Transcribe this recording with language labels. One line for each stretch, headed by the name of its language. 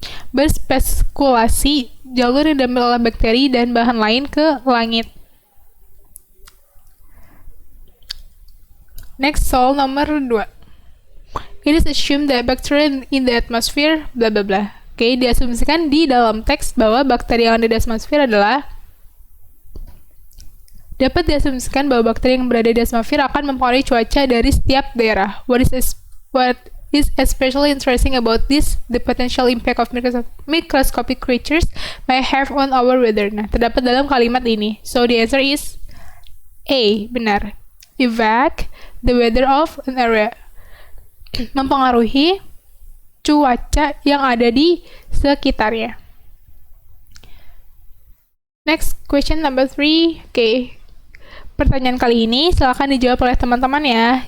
Indonesian: Berspekulasi jalur yang diambil oleh bakteri dan bahan lain ke langit.
English: Next,
Indonesian: soal nomor 2.
English: It is assumed that bacteria in the atmosphere, bla bla bla.
Indonesian: Oke, diasumsikan di dalam teks bahwa bakteri yang ada di atmosfer adalah dapat diasumsikan bahwa bakteri yang berada di atmosfer akan mempengaruhi cuaca dari setiap daerah.
English: What is especially interesting about this, the potential impact of microscopic creatures may have on our weather.
Indonesian: Nah, terdapat dalam kalimat ini.
English: So, the answer is A,
Indonesian: benar.
English: Evac, the weather of an area.
Indonesian: Mempengaruhi cuaca yang ada di sekitarnya.
English: Next, question number 3.
Indonesian: Oke. Pertanyaan kali ini silakan dijawab oleh teman-teman ya.